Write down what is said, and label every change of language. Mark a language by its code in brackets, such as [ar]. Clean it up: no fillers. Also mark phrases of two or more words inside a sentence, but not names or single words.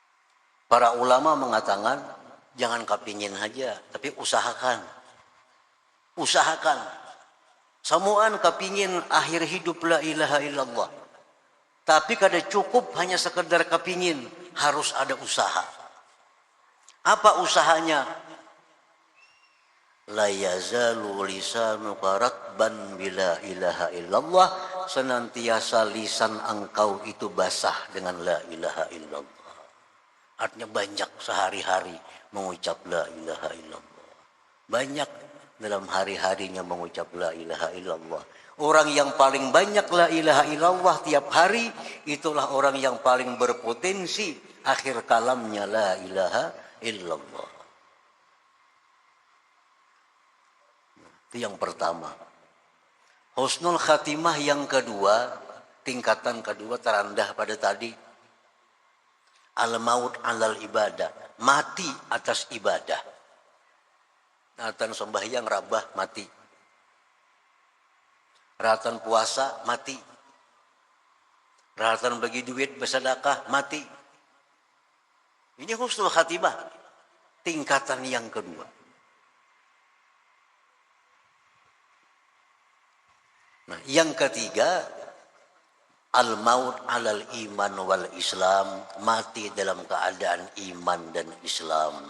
[id] Para ulama mengatakan jangan kepingin saja, tapi usahakan. usahakan. [bjn] Samuan kepingin akhir hidup [ar] لا إله إلا الله. [bjn] Tapi kada cukup hanya sekedar kepingin, harus ada usaha. [id] Apa usahanya? [ar] لا يزال لسانك رطبا بلا إله إلا الله. [id] Senantiasa lisan engkau itu basah dengan [ar] لا إله إلا الله. [id] Artinya banyak sehari-hari mengucap [ar] لا إله إلا الله. [id] Banyak dalam hari-harinya mengucap [ar] لا إله إلا الله. [id] Orang yang paling banyak [ar] لا إله إلا الله [id] tiap hari, itulah orang yang paling berpotensi akhir kalamnya [ar] لا إله إلا الله. [id] Itu yang pertama. [ar] حسن الخاتمة [id] yang kedua, tingkatan kedua terendah pada tadi. [ar] الموت على العبادة, [id] mati atas ibadah. [bjn] Ratan sembahyang rabah mati. Ratan puasa mati. Ratan bagi duit bersedekah mati. [id] Ini [ar] حسن الخاتمة, [id] tingkatan yang kedua. Nah, yang ketiga, [ar] الموت على الإيمان والإسلام, [id] mati dalam keadaan iman dan Islam.